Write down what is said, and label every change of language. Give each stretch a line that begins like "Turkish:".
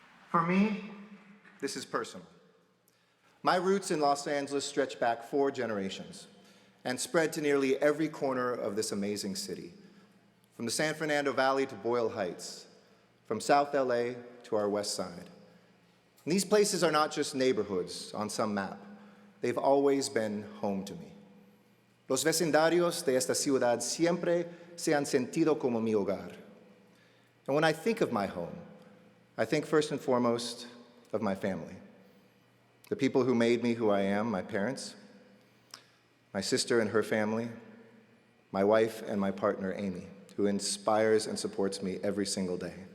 English: For me, this is personal. My roots in Los Angeles stretch back 4 generations and spread to nearly every corner of this amazing city, from the San Fernando Valley to Boyle Heights, from South LA to our west side. And these places are not just neighborhoods on some map. They've always been home to me.
Spanish: Los vecindarios de esta ciudad siempre se han sentido como mi hogar.
English: And when I think of my home, I think first and foremost of my family. The people who made me who I am, my parents, my sister and her family, my wife and my partner, Amy, who inspires and supports me every single day.